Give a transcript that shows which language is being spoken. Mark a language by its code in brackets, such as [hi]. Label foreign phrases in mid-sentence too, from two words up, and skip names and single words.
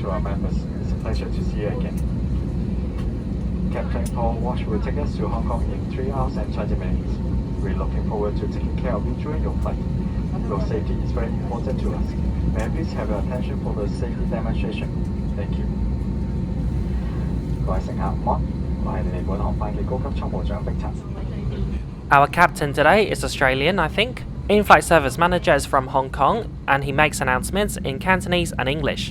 [en] To our members, it's a pleasure to see you again. Captain Paul Walsh will take us to Hong Kong in 3 hours and 20 minutes. We're looking forward to taking care of you during your flight. Your safety is very important to us. May I please have your attention for the safety demonstration? Thank you. [yue] 各位乘客午安，我係你哋本航班嘅高級倉務長碧塵。 [en] Our captain today is Australian, I think. In-flight service manager is from Hong Kong, and he makes announcements in Cantonese and English.